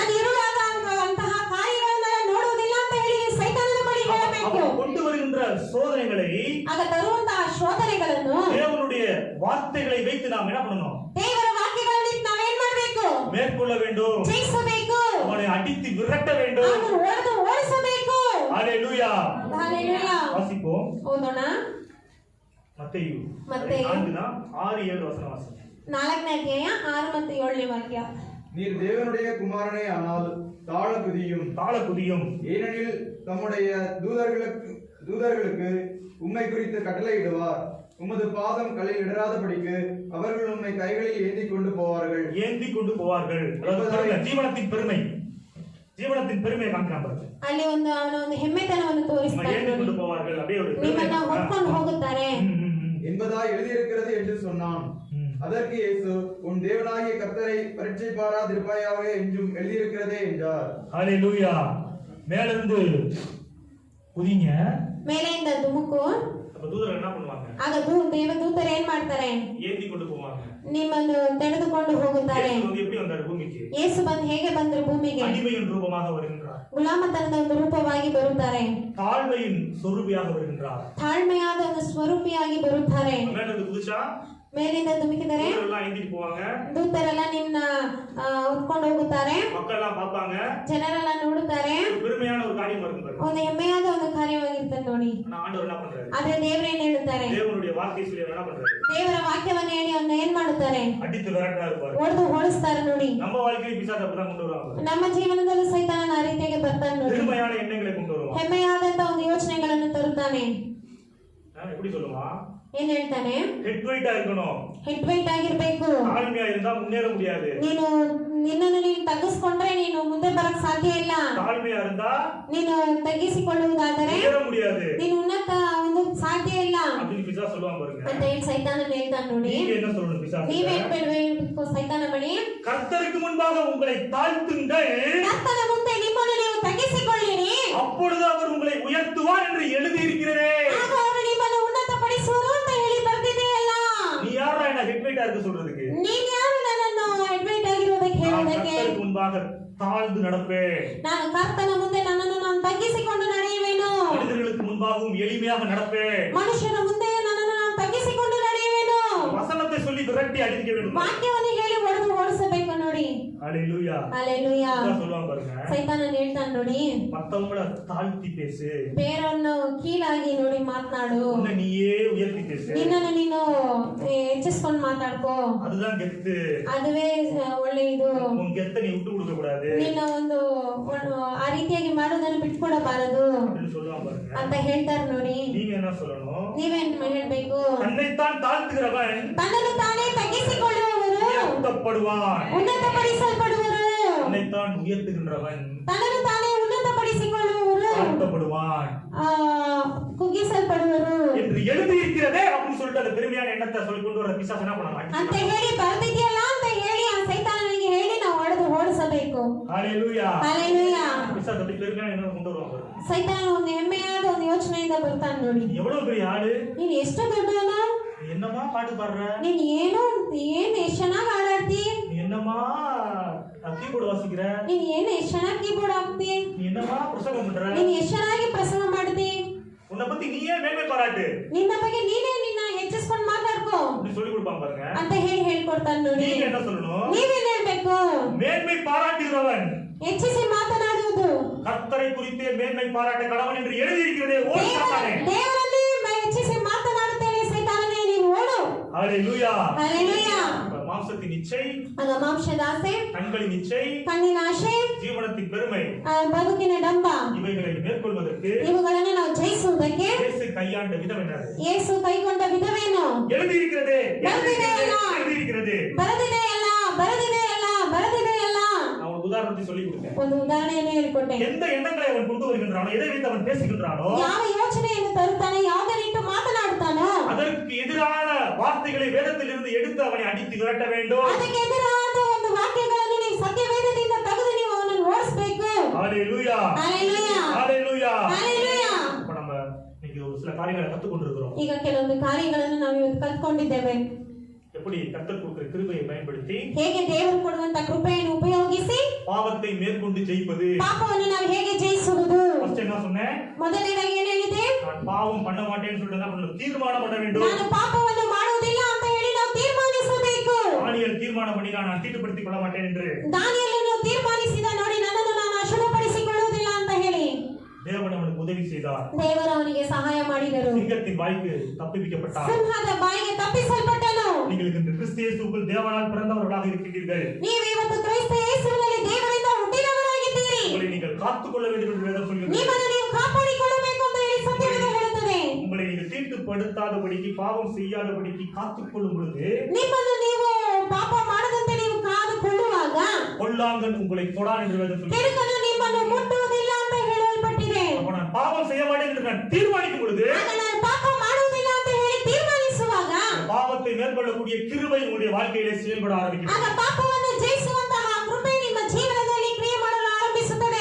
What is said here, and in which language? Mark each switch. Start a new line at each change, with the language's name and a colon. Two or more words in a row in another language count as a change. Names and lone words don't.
Kannada: ನಾನು இருಳಾದ ಅಂತಹ ಕಾರ್ಯಗಳನ್ನೆಲ್ಲ ನೋಡುವುದಿಲ್ಲ ಅಂತ ಹೇಳಿ ಸೈತಾನನ ಬಳಿ ಹೇಳಬೇಕು.
Tamil: அவன் கொண்டு வருகின்ற சோதனைகளை,
Kannada: ಆಗ ತರುವಂತಹ ಶೋಧನೆಗಳನ್ನು
Tamil: தேவனுடைய வார்த்தைகளை வைத்து நாம் என்ன பண்ணணும்?
Kannada: ದೇವರ ವಾಕ್ಯಗಳಲ್ಲಿ ನಾವೇನ್ ಮಾಡಬೇಕು?
Tamil: மேற்கொள்ள வேண்டும்.
Kannada: ಜಯಿಸಬೇಕು.
Tamil: அவனை அடித்து விரட்ட வேண்டும்.
Kannada: ಅವನು ಹೊಡೆದು ಓಡಿಸಬೇಕು. ஹalleluya. ஹalleluya.
Tamil: வாசிப்போம்.
Kannada: ಓದೋಣ.
Tamil: மத்தேயு மத்தேயு 4:6-7 வசனம் வாசிங்க.
Kannada: 4ನೇ ಅಧ್ಯಾಯ 6 ಮತ್ತು 7ನೇ ವಾಕ್ಯ.
Tamil: நீர் தேவனுடைய குமாரனே ஆனால் தாழ குதியும், ஏனெனில் தம்முடைய தூதர்களுக்கு உம்மை குறித்து கட்டளையிடுவார். உமது பாதம் கல்லில் இடராதபடிக்கு அவர்கள் உம்மை கைகளில் ஏந்தி கொண்டு போவார்கள். ஜீவனத்தின் பெருமை காமிக்கிறான் பாருங்க.
Kannada: ಅಲ್ಲಿ ಅವನ ಒಂದು ಹೆಮ್ಮೆತನವನ್ನು ತೋರಿಸ್ತಾರೆ.
Tamil: கொண்டு போவார்கள், அப்படியே ஒரு
Kannada: ನಿಮ್ಮನ್ನ ಹೊತ್ಕೊಂಡು ಹೋಗುತ್ತಾರೆ
Tamil: என்பதா எழுதியிருக்கிறது என்று சொன்னான். அதற்கு இயேசு, உன் தேவனாகிய கர்த்தரை பரீட்சைபாராதிருப்பாயாக என்றும் எழுதியிருக்கிறதே என்றார். ஹalleluya. மேல இருந்து குதிங்க,
Kannada: ಮೇಲೆಯಿಂದ ಧುಮುಕು.
Tamil: அப்ப தூதர்கள் என்ன பண்ணுவாங்க?
Kannada: ಆಗ ದೇವದೂತರು ಏನ್ ಮಾಡ್ತಾರೆ?
Tamil: ஏந்தி கொண்டு போவாங்க.
Kannada: ನಿಮ್ಮನ್ನು ತೆಗೆದುಕೊಂಡು ಹೋಗುತ್ತಾರೆ.
Tamil: இயேசு வந்து எப்படி வந்தார் பூமிக்கு?
Kannada: ಯೇಸು ಬಂದು ಹೇಗೆ ಬಂದರು ಭೂಮಿಗೆ?
Tamil: அடிமையின் ரூபமாக வருகின்றார்.
Kannada: ಗುಲಾಮತನದ ಒಂದು ರೂಪವಾಗಿ ಬರುತ್ತಾರೆ.
Tamil: தாழ்மையின் சொரூபியாக வருகின்றார்.
Kannada: ತಾಳ್ಮೆಯಾದ ಒಂದು ಸ್ವರೂಪಿಯಾಗಿ ಬರುತ್ತಾರೆ.
Tamil: மேல இருந்து குதிச்சா
Kannada: ಮೇಲಿಂದ ಧುಮುಕಿದರೆ
Tamil: எல்லாம் ஏந்திட்டு போவாங்க.
Kannada: ದೂತರೆಲ್ಲ ನಿನ್ನ ಹೊತ್ಕೊಂಡು ಹೋಗುತ್ತಾರೆ.
Tamil: மக்கள் எல்லாம் பார்ப்பாங்க.
Kannada: ಜನರೆಲ್ಲ ನೋಡುತ್ತಾರೆ.
Tamil: பெருமையான ஒரு காரியம் இருக்கும் பாருங்க.
Kannada: ಒಂದು ಹೆಮ್ಮೆಯಾದ ಒಂದು ಕಾರ್ಯವಾಗಿರ್ತದೆ ನೋಡಿ.
Tamil: ஆனா ஆண்டவர் என்ன பண்றாரு?
Kannada: ಆದ್ರೆ ದೇವರೇನ್ ಹೇಳುತ್ತಾರೆ?
Tamil: தேவனுடைய வார்த்தை சொல்லி என்ன பண்றாரு?
Kannada: ದೇವರ ವಾಕ್ಯವನ್ನು ಹೇಳಿ ಅವನ್ನ ಏನ್ ಮಾಡುತ್ತಾರೆ?
Tamil: அடித்து விரட்டுறாரு பாருங்க.
Kannada: ಹೊಡೆದು ಓಡಿಸ್ತಾರೆ ನೋಡಿ.
Tamil: நம்ம வாழ்க்கையில பிசாசு அப்படிதான் கொண்டு வருவாங்க.
Kannada: ನಮ್ಮ ಜೀವನದಲ್ಲೂ ಸೈತಾನನ ಆ ರೀತಿಯಾಗಿ ಬರ್ತಾನೆ ನೋಡಿ.
Tamil: பெருமையான எண்ணங்களை கொண்டு வருவான்.
Kannada: ಹೆಮ್ಮೆಯಾದಂತ ಒಂದು ಯೋಚನೆಗಳನ್ನು ತರುತ್ತಾನೆ.
Tamil: எப்படி சொல்லுவான்?
Kannada: ಏನ್ ಹೇಳ್ತಾನೆ?
English: head weight
Tamil: இருக்கணும்.
English: head weight
Kannada: ಆಗಿರ್ಬೇಕು.
Tamil: தாழ்மையா இருந்தா முன்னேற முடியாது.
Kannada: ನಿನ್ನನ್ನು ನೀನು ತಗ್ಗಿಸ್ಕೊಂಡ್ರೆ ನೀನು ಮುಂದೆ ಬರಕ್ ಸಾಧ್ಯ ಇಲ್ಲ.
Tamil: தாழ்மையா இருந்தா
Kannada: ನೀನು ತಗ್ಗಿಸಿಕೊಳ್ಳುವುದಾದರೆ
Tamil: முன்னேற முடியாது.
Kannada: ನೀನು ಉನ್ನತ ಒಂದು ಸಾಧ್ಯ ಇಲ್ಲ
Tamil: அப்படின்னு பிசாசு சொல்லுவான் பாருங்க.
Kannada: ಅಂತ ಹೇಳಿ ಸೈತಾನನ ಹೇಳ್ತಾನೆ ನೋಡಿ.
Tamil: நீங்க என்ன சொல்லணும் பிசாசு?
Kannada: ನೀವೇನ್ ಬೇಡಬೇಕು ಸೈತಾನ ಬಳಿ?
Tamil: கர்த்தருக்கு முன்பாக உங்களை தாழ்த்துங்கள்.
Kannada: ಕರ್ತನ ಮುಂದೆ ನಿಮ್ಮನ್ನು ನೀವು ತಗ್ಗಿಸಿಕೊಳ್ಳಿರಿ.
Tamil: அப்பொழுது அவர் உங்களை உயர்த்துவார் என்று எழுதி இருக்கிறதே.
Kannada: ಆಗ ಅವರು ನಿಮ್ಮನ್ನು ಉನ್ನತಪಡಿಸುವರು ಅಂತ ಹೇಳಿ ಬರ್ತಿದೆಯಲ್ಲ.
Tamil: நீ யாரா என்ன
English: head weight
Tamil: இருக்க சொல்றதுக்கு?
Kannada: ನೀನ್ ಯಾರು ನನ್ನನ್ನು ಅಡ್ವೈಟ್ ಆಗಿರೋದಕ್ಕೆ ಹೇಳೋದಕ್ಕೆ?
Tamil: கர்த்தருக்கு முன்பாக தாழ்ந்து நடப்பேன்.
Kannada: ನಾನು ಕರ್ತನ ಮುಂದೆ ನನ್ನನ್ನು ನಾನು ತಗ್ಗಿಸಿಕೊಂಡು ನಡೆಯುವೆನು.
Tamil: மனிதர்களுக்கு முன்பாகவும் எளிமையாக நடப்பேன்.
Kannada: ಮನುಷ್ಯನ ಮುಂದೆ ನನ್ನನ್ನು ನಾನು ತಗ್ಗಿಸಿಕೊಂಡು ನಡೆಯುವೆನು.
Tamil: வசனத்தை சொல்லி விரட்டி அடிக்க வேண்டும்.
Kannada: ವಾಕ್ಯವನ್ನು ಹೇಳಿ ಹೊಡೆದು ಓಡಿಸಬೇಕು ನೋಡಿ. ஹalleluya. ஹalleluya.
Tamil: சொல்லுவாங்க பாருங்க.
Kannada: ಸೈತಾನನ ಹೇಳ್ತಾನೆ ನೋಡಿ.
Tamil: மத்தவங்கள தாழ்த்தி பேசு.
Kannada: ಬೇರನ್ನು ಕೀಳಾಗಿ ನೋಡಿ ಮಾತನಾಡು.
Tamil: உன்னை நீயே உயர்த்தி பேசு.
Kannada: ನಿನ್ನನ್ನು ನೀನು ಹೆಚ್ಚಿಸ್ಕೊಂಡು ಮಾತಾಡ್ಕೋ.
Tamil: அதுதான் கெத்து.
Kannada: ಅದುವೇ ಒಳ್ಳೆಯದು.
Tamil: உன் கெத்தை நீ விட்டு கொடுக்க கூடாது.
Kannada: ನಿನ್ನ ಒಂದು ಆ ರೀತಿಯಾಗಿ ಮಾಡೋದನ್ನು ಬಿಟ್ಕೊಡಬಾರದು
Tamil: அப்படின்னு சொல்லுவாங்க பாருங்க.
Kannada: ಅಂತ ಹೇಳ್ತಾರೆ ನೋಡಿ.
Tamil: நீங்க என்ன சொல்லணும்?
Kannada: ನೀವೇನ್ ಹೇಳ್ಬೇಕು?
Tamil: தன்னைத்தான் தாழ்த்துகிறவன்
Kannada: ತನ್ನನ್ನು ತಾನೇ ತಗ್ಗಿಸಿಕೊಳ್ಳುವವರು
Tamil: உயர்த்தப்படுவான்.
Kannada: ಉನ್ನತಪಡಿಸಲ್ಪಡುವರು.
Tamil: தன்னைத்தான் உயர்த்துகின்றவன்
Kannada: ತನ್ನನ್ನು ತಾನೇ ಉನ್ನತಪಡಿಸಿಕೊಳ್ಳುವವರು
Tamil: தாழ்த்தப்படுவான்
Kannada: ಕುಗ್ಗಿಸಲ್ಪಡುವರು
Tamil: என்று எழுதி இருக்கிறதே அப்படின்னு சொல்லிட்டு அந்த பெருமையான எண்ணத்தை சொல்லி கொண்டு வர பிசாசு என்ன பண்ணலாம்?
Kannada: ಅಂತ ಹೇಳಿ ಬರ್ತಿದ್ಯಲ್ಲ ಅಂತ ಹೇಳಿ ಆ ಸೈತಾನನಿಗೆ ಹೇಳಿ ನಾವು ಹೊಡೆದು ಓಡಿಸಬೇಕು. ஹalleluya. ಹalleluya.
Tamil: பிசாசு அப்படி பெருமையான எண்ணத்தை கொண்டு வருவாங்க.
Kannada: ಸೈತಾನ ಒಂದು ಹೆಮ್ಮೆಯಾದ ಒಂದು ಯೋಚನೆಯಿಂದ ಬರ್ತಾನೆ ನೋಡಿ.
Tamil: எவ்வளவு பெரிய ஆளு?
Kannada: ನೀನು ಎಷ್ಟು ದೊಡ್ಡವನು?
Tamil: என்னமா பாட்டு பாடுற?
Kannada: ನೀನು ಎಷ್ಟು ಚೆನ್ನಾಗಿ ಹಾಡಾಡ್ತಿ?
Tamil: நீ என்னமா கீபோர்டு வாசிக்கிற?
Kannada: ನೀನು ಎಷ್ಟು ಚೆನ್ನಾಗಿ ಕೀಬೋರ್ಡ್ ಹಾಕ್ತಿ?
Tamil: நீ என்னமா பிரசங்கம் பண்ற?
Kannada: ನೀನು ಎಷ್ಟು ಚೆನ್ನಾಗಿ ಪ್ರಸಂಗ ಮಾಡ್ತಿ?
Tamil: உன்னை பத்தி நீயே மேன்மை பாராட்டு.
Kannada: ನಿನ್ನ ಬಗ್ಗೆ ನೀನೇ ನಿನ್ನ ಹೆಚ್ಚಿಸ್ಕೊಂಡು ಮಾತಾಡ್ಕೋ
Tamil: அப்படி சொல்லி கொடுப்பாங்க பாருங்க.
Kannada: ಅಂತ ಹೇಳಿ ಹೇಳ್ಕೊಡ್ತಾನೆ ನೋಡಿ.
Tamil: நீங்க என்ன சொல்லணும்?
Kannada: ನೀವೇನ್ ಹೇಳ್ಬೇಕು?
Tamil: மேன்மை பாராட்டுகிறவன்
Kannada: ಹೆಚ್ಚಿಸಿ ಮಾತನಾಡುವುದು.
Tamil: கர்த்தரை குறித்தே மேன்மை பாராட்ட கடவன் என்று எழுதி இருக்கிறதே. ஓ சாத்தானே.
Kannada: ದೇವರಲ್ಲಿ ಹೆಚ್ಚಿಸಿ ಮಾತನಾಡುತ್ತೇನೆ ಸೈತಾನನೇ ನೀನು ಓಡು. ஹalleluya. ஹalleluya.
Tamil: மாம்சத்தின் இச்சை,
Kannada: ಆಗ ಮಾಂಸದ ಆಸೆ,
Tamil: கண்களின் இச்சை,
Kannada: ಕಣ್ಣಿನ ಆಸೆ,
Tamil: ஜீவனத்தின் பெருமை
Kannada: ಬದುಕಿನ ಡಂಬ
Tamil: இவைகளை மேற்கொள்வதற்கு
Kannada: ಇವುಗಳನ್ನು ನಾವು ಜಯಿಸುವುದಕ್ಕೆ
Tamil: இயேசு கையாண்ட விதம் என்ன?
Kannada: ಯೇಸು ಕೈಗೊಂಡ ವಿಧವೇನು?
Tamil: எழுதி இருக்கிறதே. எழுதி இருக்கிறது.
Kannada: ಬರೆದಿದೆ ಅಲ್ಲ, ಬರೆದಿದೆ ಅಲ್ಲ, ಬರೆದಿದೆ ಅಲ್ಲ.
Tamil: நான் ஒரு உதாரணத்தை சொல்லி கொடுத்தேன்.
Kannada: ಒಂದು ಉದಾಹರಣೆಯನ್ನು ಹೇಳಿಕೊಟ್ಟೆ.
Tamil: எந்த எண்ணங்களை அவன் கொண்டு வருகின்றானோ, எதை வைத்து அவன் பேசுகின்றானோ,
Kannada: ಯಾವ ಯೋಚನೆಯನ್ನು ತರುತ್ತಾನೆ, ಯಾವುದನ್ನಿಟ್ಟು ಮಾತನಾಡುತ್ತಾನೋ
Tamil: அதற்கு எதிரான வார்த்தைகளை வேதத்திலிருந்து எடுத்து அவனை அடித்து விரட்ட வேண்டும்.
Kannada: ಅದಕ್ಕೆ ಎದುರಾದ ಒಂದು ವಾಕ್ಯಗಳನ್ನು ನೀವು ಸತ್ಯವೇದದಿಂದ ತೆಗೆದು ನೀವು ಅವನನ್ನು ಓಡಿಸಬೇಕು. ஹalleluya. ஹalleluya. ஹalleluya. ஹalleluya.
Tamil: இப்ப நம்ம இன்னைக்கு ஒரு சில காரியங்களை கத்துக்கொண்டிருக்கிறோம்.
Kannada: ಈಗ ಕೆಲವೊಂದು ಕಾರ್ಯಗಳನ್ನು ನಾವು ಇವತ್ತು ಕಲ್ತ್ಕೊಂಡಿದ್ದೇವೆ.
Tamil: எப்படி கர்த்தர் கொடுக்கிற கிருபையை பயன்படுத்தி
Kannada: ಹೇಗೆ ದೇವರು ಕೊಡುವಂತ ಕೃಪೆಯನ್ನು ಉಪಯೋಗಿಸಿ
Tamil: பாவத்தை மேற்கொண்டு ஜெயிப்பது.
Kannada: ಪಾಪವನ್ನು ನಾವು ಹೇಗೆ ಜಯಿಸುವುದು?
Tamil: ஃபர்ஸ்ட் என்ன சொன்னேன்?
Kannada: ಮೊದಲನೇದಾಗಿ ಏನು ಹೇಳಿದೆ?
Tamil: நான் பாவம் பண்ண மாட்டேன்னு சொல்லிட்டு என்ன பண்ணணும்? தீர்மானம் பண்ண வேண்டும்.
Kannada: ನಾನು ಪಾಪವನ್ನು ಮಾಡುವುದಿಲ್ಲ ಅಂತ ಹೇಳಿ ನಾವು ತೀರ್ಮಾನಿಸಬೇಕು.
Tamil: தானியேல் தீர்மானம் பண்ணினான், நான் தீட்டுப்படுத்திக் கொள்ள மாட்டேன் என்று.
Kannada: ದಾನಿಯೇಲನು ತೀರ್ಮಾನಿಸಿದ ನೋಡಿ, ನನ್ನನ್ನು ನಾನು ಅಶುದ್ಧಪಡಿಸಿಕೊಳ್ಳುವುದಿಲ್ಲ ಅಂತ ಹೇಳಿ
Tamil: தேவன் அவனுக்கு உதவி செய்தார்.
Kannada: ದೇವರು ಅವನಿಗೆ ಸಹಾಯ ಮಾಡಿದರು.
Tamil: சிங்கத்தின் வாய்க்கு தப்புவிக்கப்பட்டார்.
Kannada: ಸಿಂಹದ ಬಾಯಿಗೆ ತಪ್ಪಿಸಲ್ಪಟ್ಟನು.
Tamil: நீங்கள் இந்த கிறிஸ்து இயேசுவுக்குள் தேவனால் பிறந்தவர்களாக இருக்கின்றீர்கள்.
Kannada: ನೀವು ಇವತ್ತು ಕ್ರಿಸ್ತ ಯೇಸುವಿನಲ್ಲಿ ದೇವರಿಂದ ಹುಟ್ಟಿದವರಾಗಿದ್ದೀರಿ.
Tamil: உங்களை நீங்கள் காத்துக்கொள்ள வேண்டும் என்று வேதம் சொல்கிறது.
Kannada: ನಿಮ್ಮನ್ನು ನೀವು ಕಾಪಾಡಿಕೊಳ್ಳಬೇಕು ಅಂತ ಹೇಳಿ ಸತ್ಯವೇದ ಹೇಳುತ್ತದೆ.
Tamil: உங்களை நீங்கள் தீட்டுப்படுத்தாதபடிக்கு, பாவம் செய்யாதபடிக்கு காத்துக்கொள்ளும் பொழுது
Kannada: ನಿಮ್ಮನ್ನು ನೀವು ಪಾಪ ಮಾಡದಂತೆ ನೀವು ಕಾದುಕೊಳ್ಳುವಾಗ
Tamil: பொல்லாங்கன் உங்களை தொடான் என்று வேதம் சொல்கிறது.
Kannada: ಕೆಡುಕನು ನಿಮ್ಮನ್ನು ಮುಟ್ಟುವುದಿಲ್ಲ ಅಂತ ಹೇಳಲ್ಪಟ್ಟಿದೆ.
Tamil: அப்ப நான் பாவம் செய்ய மாட்டேன் என்று நான் தீர்மானிக்கும் பொழுது,
Kannada: ಆಗ ನಾನು ಪಾಪ ಮಾಡುವುದಿಲ್ಲ ಅಂತ ಹೇಳಿ ತೀರ್ಮಾನಿಸುವಾಗ
Tamil: பாவத்தை மேற்கொள்ளக்கூடிய கிருபை உங்களுடைய வாழ்க்கையிலே செயல்பட
Kannada: ಆಗ
Tamil: ஆரம்பிக்கும்.
Kannada: ಪಾಪವನ್ನು ಜಯಿಸುವಂತಹ ಕೃಪೆ ನಿಮ್ಮ ಜೀವನದಲ್ಲಿ ಕ್ರಿಯೆ ಮಾಡಲು ಆರಂಭಿಸುತ್ತದೆ.